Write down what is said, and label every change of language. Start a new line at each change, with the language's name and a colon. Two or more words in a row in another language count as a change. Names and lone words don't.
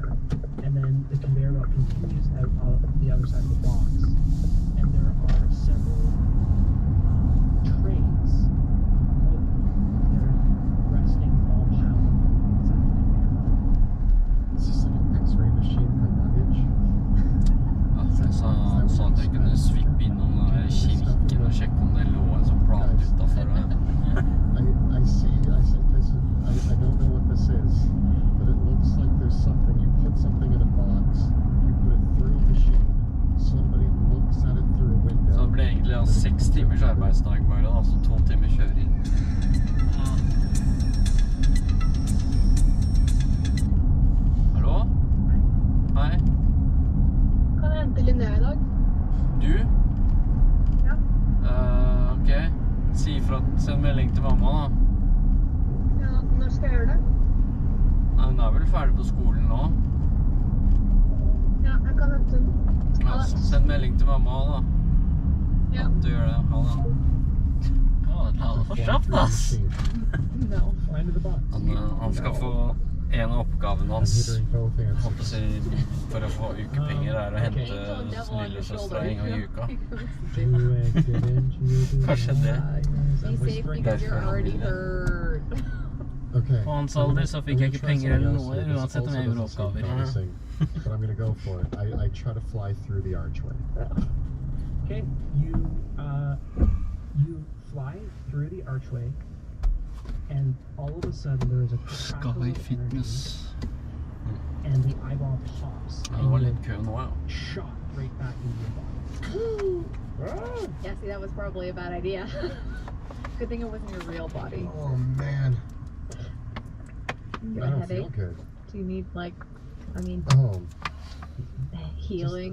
English: And then the conveyor belt continues out the other side of the box, and there are several trays of wood that are resting all piled inside the conveyor belt. Is this like an X-ray machine for luggage?
Norwegian: Han sa at jeg kunne svippe innom den der kirken og sjekke om det lå en sånn plate utenfor.
English: I see this is, I don't know what this is, but it looks like there's something. You put something in a box, you put it through a machine, somebody looks at it through a window.
Norwegian: Så det ble egentlig 6 timers arbeidsdag bare, altså 2 timer kjøring. Hallo? Hei? Kan jeg hente Linnea i dag? Du? Ja. Ok. Si ifra, send melding til mamma da. Ja, når skal jeg gjøre det? Nei, hun er vel ferdig på skolen nå. Ja, jeg kan hente den. Ja, send melding til mamma da. Ja. At du gjør det. Ha det. Ja, det er for kjapt, ass.
English: No. Find the box.
Norwegian: Han skal få en av oppgavene hans,
English: Hitting both
Norwegian: håper
English: answers.
Norwegian: jeg, for å få ukepenger er å hente lillesøstra en gang i uka. Kanskje det.
English: Be safe because you're already hurt. Okay.
Norwegian: På hans alder så fikk jeg ikke penger eller noe, uansett om jeg gjorde oppgaver.
English: Promising, but I'm gonna go for it. I try to fly through the archway. Okay, you fly through the archway, and all of a sudden there is a crackle Sky of Fitness. energy, and the eyeball pops,
Norwegian: Ja, det
English: and
Norwegian: var
English: you're
Norwegian: litt kø nå, ja.
English: shot right back into your body. Yeah, see, that was probably a bad idea. Good thing it wasn't your real body. Oh man, You get I a don't feel headache? good. Do you need, like, I mean, Oh, healing?